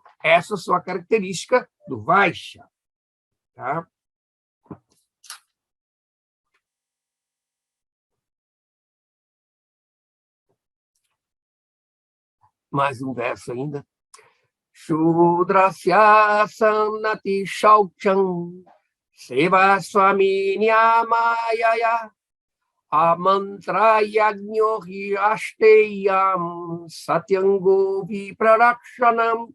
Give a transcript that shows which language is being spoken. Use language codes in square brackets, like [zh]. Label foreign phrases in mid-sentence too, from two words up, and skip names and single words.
[pt] Essa é a sua característica do Vaishya. Tá? Mais um verso ainda. [sa] शूद्रस्य सन्नति शौचम् सेवा स्वामिन्यमया अमन्त्र यज्ञो हि अष्टेयम् सत्यङ्गो विप्ररक्षणम्.